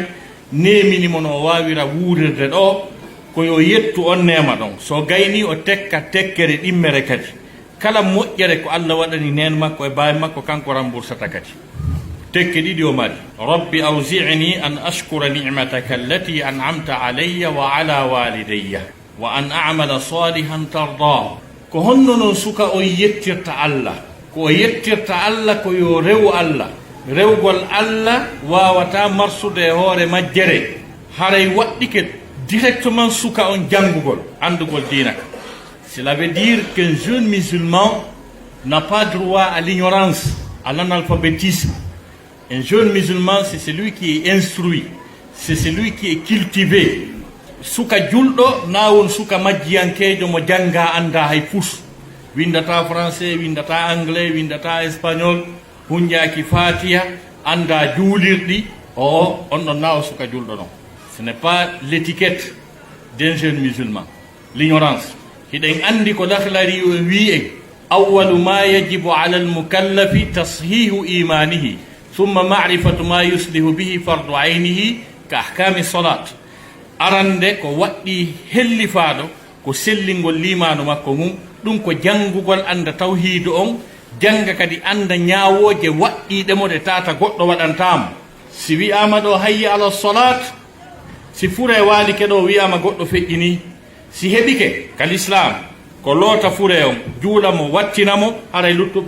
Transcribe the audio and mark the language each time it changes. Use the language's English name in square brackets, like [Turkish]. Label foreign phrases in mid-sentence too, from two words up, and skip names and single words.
[Fula] neminimo no wawira wuurirde ɗo ko yo yettu on nema ɗon so gayni o tekka tekkere ɗimmere kadi kala moƴƴere ko allah waɗani nen makko e bawi makko kanko remboursata kadi tekke ɗiɗi o mari [Arabic] رب أوزعني أن أشكر نعمتك التي أنعمت علي وعلى والدي وأن أعمل صالحا ترضاه [Fula] ko honno noon suka o yettirta allah ko o yettirta allah ko yo rew allah rewgol allah wawata marsude e hoore majjere haray waɗɗike directement suka on jangugol andugol dina. [French] Cela veut dire qu'un jeune musulman n'a pas droit à l'ignorance, à l'analphabétisme. Un jeune musulman, c'est celui qui est instruit, c'est celui qui est cultivé. [Fula] Suka julɗo na won suka majjiyankejo mo janga anda hay fus windata français windata anglais windata espagnol hunjaki fatiha anda juulirɗi o on ɗon na o suka julɗo non. [French] Ce n'est pas l'étiquette d'un jeune musulman, l'ignorance. [Fula] Hiɗen andi ko lahlari o wi en [Arabic] أول ما يجب على المكلف تصحيح إيمانه ثم معرفة ما يصلح به فرض عينه كأحكام الصلاة. [Fula] arande ko waɗɗi hellifaɗo ko sellingol limanu makko mum ɗum ko janngugol anda tawhidu on janga kadi anda ñaawoje waɗɗiɗemo ɗe tata goɗɗo waɗantamo si wi'ama ɗo [Arabic] حي على الصلاة [Fula] si fure walike ɗo wiyama goɗɗo feƴƴini si heɓike kal islam ko loota fure on juulamo wattinamo haray luttuɓe